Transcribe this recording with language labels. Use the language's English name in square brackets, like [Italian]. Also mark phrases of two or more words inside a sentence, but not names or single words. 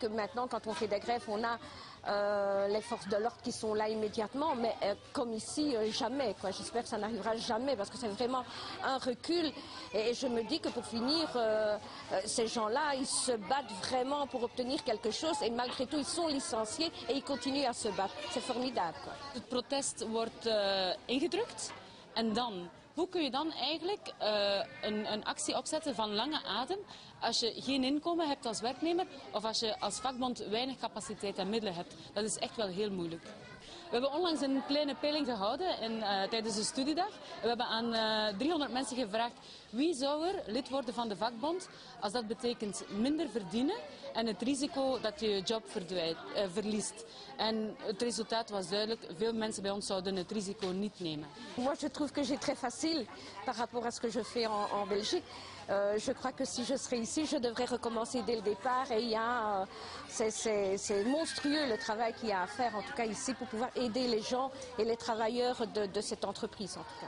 [French] maintenant quand on fait des grèves, on a les forces de l'ordre qui sont là immédiatement, mais comme ici, jamais. J'espère que ça n'arrivera jamais parce que c'est vraiment un recul. Et je me dis que pour finir, ces gens-là, ils se battent vraiment pour obtenir quelque chose et malgré tout, ils sont licenciés et ils continuent à se battre. C'est formidable. [Dutch] Het protest wordt ingedrukt en dan... Hoe kun je dan eigenlijk een actie opzetten van lange adem als je geen inkomen hebt als werknemer of als je als vakbond weinig capaciteit en middelen hebt? Dat is echt wel heel moeilijk. We hebben onlangs een kleine peiling gehouden tijdens de studiedag. We hebben aan 300 mensen gevraagd wie zou er lid worden van de vakbond als dat betekent minder verdienen en het risico dat je je job verliest. En het resultaat was duidelijk, veel mensen bij ons zouden het risico niet nemen. [French] Moi je trouve que j'ai très facile par rapport à ce que je fais en Belgique. Je crois que si je serais ici, je devrais recommencer dès le départ. Et c'est monstrueux le travail qu'il y a à faire, en tout cas ici, pour pouvoir aider les gens et les travailleurs de cette entreprise, en tout cas.